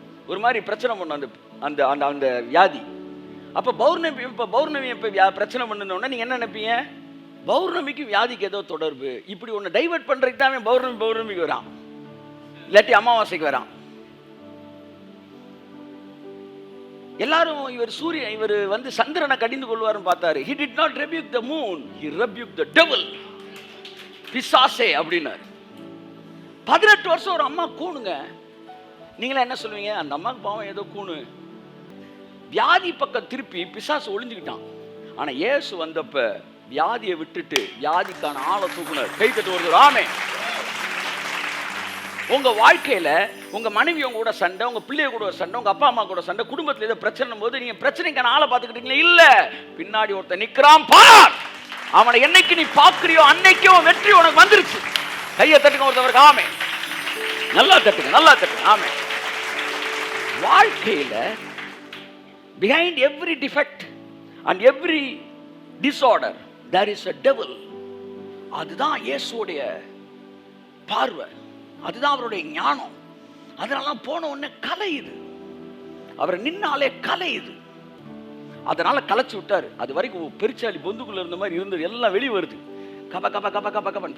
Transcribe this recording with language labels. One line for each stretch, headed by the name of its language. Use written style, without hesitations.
Tamil: ஒரு மாதிரி பிரச்சனை பண்ணும் அந்த அந்த அந்த அந்த வியாதி. அப்போ பௌர்ணமி இப்போ பிரச்சனை பண்ணணுன்னா நீங்கள் என்ன நினைப்பீங்க? பௌர்ணமிக்கு வியாதிக்கு ஏதோ தொடர்பு. இப்படி ஒன்று டைவர்ட் பண்ணுறதுக்கு தான் அவன் பௌர்ணமிக்கு வரான், இல்லாட்டி அமாவாசைக்கு வரான். எல்லாரும் இவர் வந்து சந்திரனை கடிந்து கொள்வார்னு பார்த்தாரு.
English: he did not rebuke the moon, he rebuked the devil.
Tamil: பிசாசே அப்படின்னாரு. 18 வருஷம் ஒரு அம்மா கூணுங்க. நீங்களா என்ன சொல்லுவீங்க? அந்த அம்மாவுக்கு பாவம் ஏதோ கூணு. வியாதி பக்கம் திருப்பி பிசாசு ஒளிஞ்சுக்கிட்டான். ஆனா இயேசு வந்தப்ப வியாதியை விட்டுட்டு வியாதிக்கான ஆளை தூக்குனார். கை தட்டு வருது. ஆமென். உங்க வாழ்க்கையில உங்க மனைவி உங்க கூட சண்டை, உங்க பிள்ளைய கூட சண்டை, உங்க அப்பா அம்மா கூட சண்டை, குடும்பத்துல ஏதோ பிரச்சனை போது நீங்க பிரச்சனைக்கான ஆளை பார்த்துக்கிட்டீங்களா? இல்ல, பின்னாடி ஒருத்தன் நிக்கிறான் பார். அவனை என்னைக்கு நீ பாக்குறியோ அன்னைக்கே வெற்றி உனக்கு வந்துருச்சு. கையை தட்டுங்க ஒருத்தவருக்கு. ஆமென். நல்லா தட்டுங்க, நல்லா தட்டுங்க. ஆமென். வாழ்க்கையில
English: behind every defect and every disorder there is a devil.
Tamil: அதுதான் இயேசுவுடைய பார்வை, அதுதான் அவருடைய ஞானம். அதனால போன உடனே கலையுது, அவர் நின்னாலே கலையுது. அதனால கலைச்சு விட்டாரு. அது வரைக்கும் பெருச்சாலி பொந்துக்குள்ள இருந்த மாதிரி இருந்தது எல்லாம் வெளியே வருது. கப கப கப கப கபன்.